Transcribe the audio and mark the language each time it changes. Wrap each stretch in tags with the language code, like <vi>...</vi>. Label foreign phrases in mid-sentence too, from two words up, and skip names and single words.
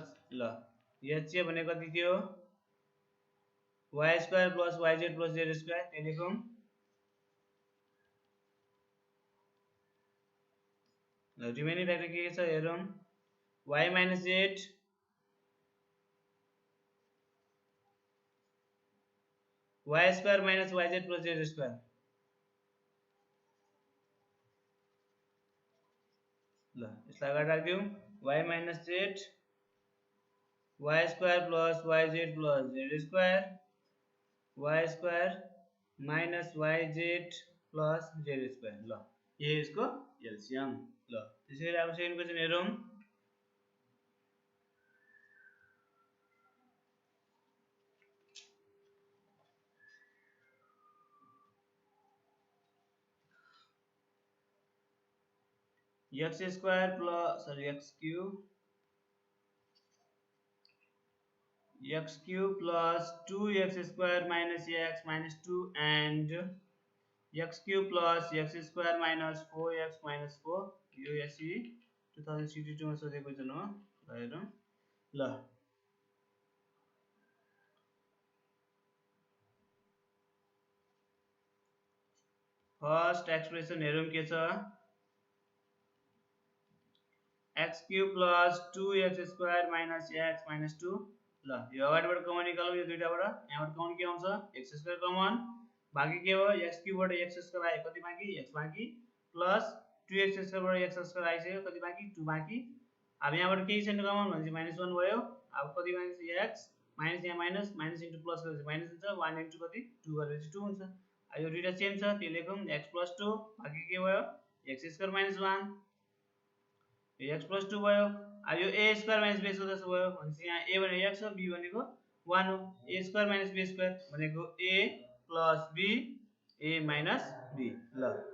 <ne>ल एचसीएफ भनेको कति थियो</ne> <en>y square plus yz plus z square</en> <ne>त्यही लेखौँ।</ne> <en>ल remaining factor</en> <ne>के छ हेरौँ</ne> <en>y minus z y square minus yz plus z square</en> <ne>ल यसलाई अगाडि राखिदिउँ</ne> <en>y minus z y square plus yz plus z square y square minus yz plus z square ल</en> <hi>ये इसको</hi> <en>एलसीएम</en> <ne>ल त्यसैगरी अब</ne> <en>second question</en> <ne>हेरौँ</ne> <en>x square plus x cube plus 2x square minus x minus 2 and x cube plus x square minus 4x minus 4</en> <ne>यो एससी 2062 मा सोधेको क्वेशन हो ल हेरौँ ल</ne> <en>first expression</en> <ne>हेरौँ के छ</ne> <en>x cube plus 2x square minus x minus 2</en> <ne>ल यो अगाडिबाट कमन निकालौँ यो दुईटाबाट यहाँबाट कमन के आउँछ</ne> <en>x square</en> <ne>कमन बाँकी के हो</ne> <en>x cube</en> <ne>बाट</ne> <en>x square</en> <ne>आयो कति बाँकी x बाँकी प्लस</ne> <en>2x square</en> <ne>बाट</ne> <en>x square</en> <ne>आइसक्यो कति बाँकी 2 बाँकी अब यहाँबाट के छैन कमन भनेपछि -1 भयो अब कति बाँकी</ne> <en>x minus</en> <ne>यहाँ</ne> <en>minus minus into plus</en> <ne>गरेपछि माइनस हुन्छ 1 इन्टु कति 2 गरेपछि 2 हुन्छ अब यो दुईटा सेम छ त्यो लेखौँ</ne> <en>x plus 2</en> <ne>बाँकी के भयो</ne> <en>x square minus 1 x plus 2</en> <ne>भयो अब यो</ne> <en>a square minus b square</en> <ne>जस्तो भयो भनेपछि यहाँ a भनेको x हो b भनेको 1 हो</ne> <en>a square minus b square</en> <ne>भनेको</ne> <en>a plus b a minus b</en> <ne>ल</ne>